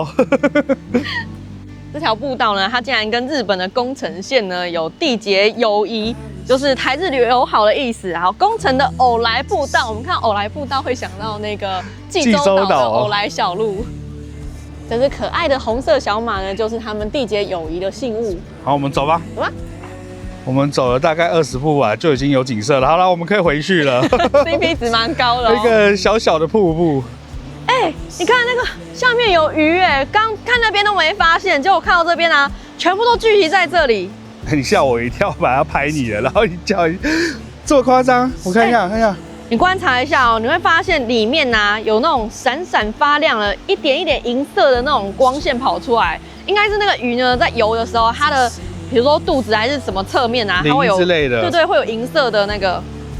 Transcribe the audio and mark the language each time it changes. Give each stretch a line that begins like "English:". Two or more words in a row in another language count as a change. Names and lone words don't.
Chinese: 這條步道呢，它竟然跟日本的宮城縣呢有締結友誼，就是台日友好的意思。然後宮城的偶來步道，我們看偶來步道會想到那個濟州島的偶來小路。這隻可愛的紅色小馬呢，就是他們締結友誼的信物。好，我們走吧。走吧。我們走了大概20步啊，就已經有景色了。好了，我們可以回去了。 CP 值蠻高的。一個小小的瀑布。你看那個下面有魚剛看那邊都沒發現，結果看到這邊啊，全部都聚集在這裡。你嚇我一跳，本來要拍你了，然後你叫這麼誇張？我看一下，看一下。你觀察一下哦，你會發現裡面啊有那種閃閃發亮的一點一點銀色的那種光線跑出來，應該是那個魚呢在游的時候，它的比如說肚子還是什麼側面啊，它會有之類的，對，會有銀色的那個。